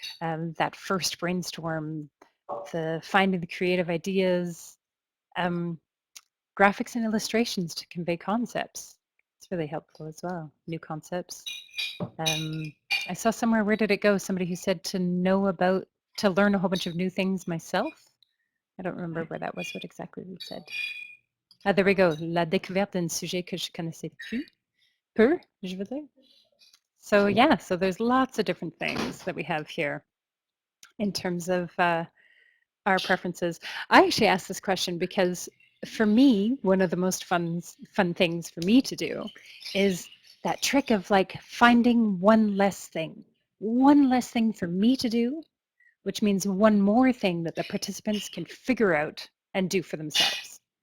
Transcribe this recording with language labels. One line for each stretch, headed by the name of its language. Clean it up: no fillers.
English: That first brainstorm, the finding the creative ideas, graphics and illustrations to convey concepts. It's really helpful as well. New concepts. I saw somewhere, where did it go? Somebody who said to learn a whole bunch of new things myself. I don't remember where that was, what exactly we said. Ah, there we go.
French: La découverte d'un sujet que je connaissais peu, je veux dire.
English: So yeah, so there's lots of different things that we have here in terms of our preferences. I actually asked this question because for me, one of the most fun things for me to do is that trick of like finding one less thing for me to do, which means one more thing that the participants can figure out and do for themselves.